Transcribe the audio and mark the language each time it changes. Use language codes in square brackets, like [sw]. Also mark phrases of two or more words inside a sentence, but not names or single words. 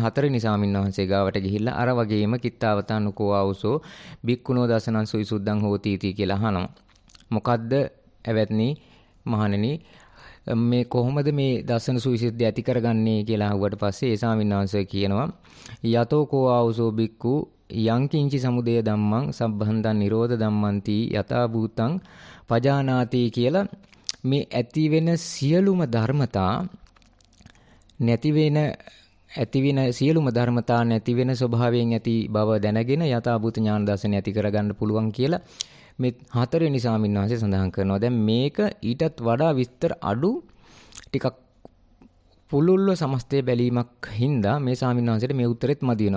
[si] හතරවෙනි සාමින්වහන්සේ ගාවට ගිහිල්ලා අර වගේම [pi] කිත්තාවතනුකෝ ආවුසෝ බික්කුණෝ දසනං සුවිසුද්ධං හෝති තී [si] කියලා අහනවා. මොකද්ද ඇවැත්නි මහණෙනි මේ කොහොමද මේ දසන සුවිසුද්ධිය ඇති කරගන්නේ කියලා අහුවට පස්සේ ඒ ස්වාමීන් කියනවා [pi] යතෝ කෝ ආවුසෝ බික්කු යං කිංචි සමුදය ධම්මං සම්බන්ධං නිරෝධ ධම්මන්ති යතා භූතං පජානාති [si] කියලා මේ ඇති වෙන සියලුම ධර්මතා නැති වෙන සියලුම ධර්මතා නැති වෙන ස්වභාවයෙන් ඇති බව දැනගෙන යතා භූත ඥාන දර්ශනය ඇති කරගන්න පුළුවන් කියලා මේ හතරවෙනි සාමින්වහන්සේ සඳහන් කරනවා. දැන් මේක ඊටත් වඩා විස්තර අඩු ටිකක් පුළුල්ව සමස්තය බැලීමක් හින්දා මේ සාමින්වහන්සේට මේ උත්තරෙත් මදි වෙනවා.